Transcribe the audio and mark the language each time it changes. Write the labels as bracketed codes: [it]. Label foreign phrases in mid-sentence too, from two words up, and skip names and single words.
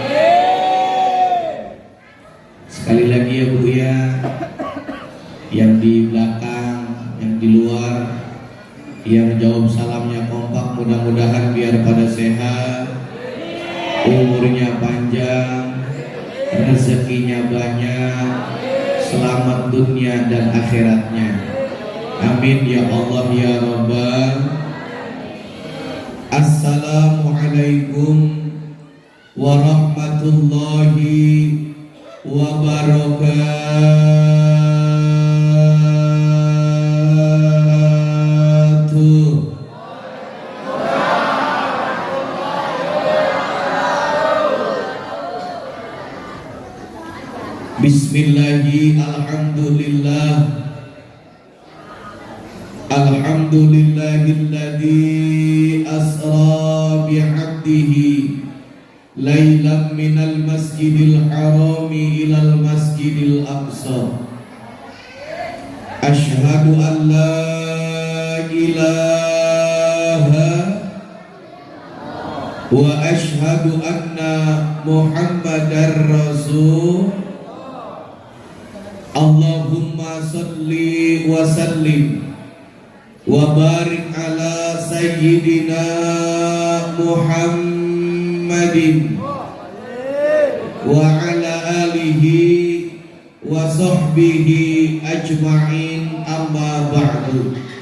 [id] Sekali lagi ya Bu ya, yang di belakang, yang di luar, yang jawab salamnya kompak, mudah-mudahan biar pada sehat, umurnya panjang, rezekinya banyak, selamat dunia dan akhiratnya. [ar] آمين يا الله يا ربّ. السلام عليكم ورحمة الله وبركاته. بسم الله الحمد لله. الحمد لله الذي أسرى بعبده ليلا من المسجد الحرام إلى المسجد الأقصى. أشهد أن لا إله وأشهد أن محمدا رسول. اللهم صل وسلم وبارك على سيدنا محمد وعلى آله وصحبه أجمعين أما بعد.